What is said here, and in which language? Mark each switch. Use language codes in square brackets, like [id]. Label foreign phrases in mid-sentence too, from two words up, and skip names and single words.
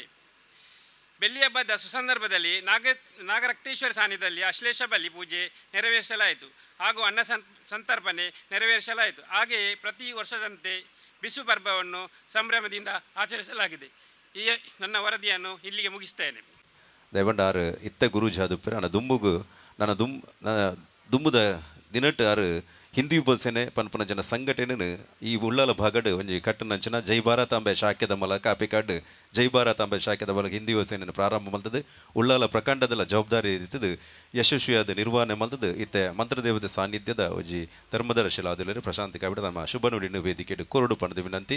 [kn] ಬೆಳ್ಳಿ ಹಬ್ಬದ ಸುಸಂದರ್ಭದಲ್ಲಿ ನಾಗರಕ್ತೇಶ್ವರ ಸಾನ್ನಿಧ್ಯದಲ್ಲಿ ಅಶ್ಲೇಷ ಬಲಿ ಪೂಜೆ ನೆರವೇರಿಸಲಾಯಿತು ಹಾಗೂ ಅನ್ನ ಸಂತರ್ಪಣೆ ನೆರವೇರಿಸಲಾಯಿತು. ಹಾಗೆಯೇ ಪ್ರತಿ ವರ್ಷದಂತೆ ಬಿಸು ಪರ್ವವನ್ನು ಸಂಭ್ರಮದಿಂದ ಆಚರಿಸಲಾಗಿದೆ. ಈ ನನ್ನ ವರದಿಯನ್ನು ಇಲ್ಲಿಗೆ ಮುಗಿಸ್ತೇನೆ. [tcy] ದಯವಂಡ ಇತ್ತ ಗುರು ಜಾದುಪ್ಪರ ನನ್ನ ದುಮ್ಮುದ ದಿನಟ್ಟು ಹಿಂದೂ ಯುವ ಸೇನೆ ಪನ್ಪನ ಜನ ಸಂಘಟನೆ ಈ ಉಳ್ಳಾಲ ಭಾಗಡ್ ಒಂಜಿ ಕಟ್ಟನಂಚಿನ ಜೈ ಭಾರತ ಅಂಬೆ ಶಾಖೆದ ಮೂಲಕ ಅಪಿಕಾಡ್ ಜೈ ಭಾರತ ಅಂಬೆ ಶಾಖೆದ ಮೂಲಕ ಹಿಂದೂ ಯುವ ಸೇನೆ ಪ್ರಾರಂಭ ಮಲ್ತದ್ದು ಉಳ್ಳಾಲ ಪ್ರಖಂಡದಲ್ಲ ಜವಾಬ್ದಾರಿ ಇರ್ತದೆ ಯಶಸ್ವಿಯಾದ ನಿರ್ವಹಣೆ ಮಲ್ತದ್ದು ಇತ್ತೆ ಮಂತ್ರದೇವತೆ ಸಾನ್ನಿಧ್ಯದ ಒಂಜಿ ಧರ್ಮದರ್ಶಿಲಾದ ಪ್ರಶಾಂತಿ ಕಾಬಿಡ ನಮ್ಮ ಶುಭ ನುಡಿನ ವೇದಿಕೆ ಕೋರಡು ಪಣದ ವಿನಂತಿ.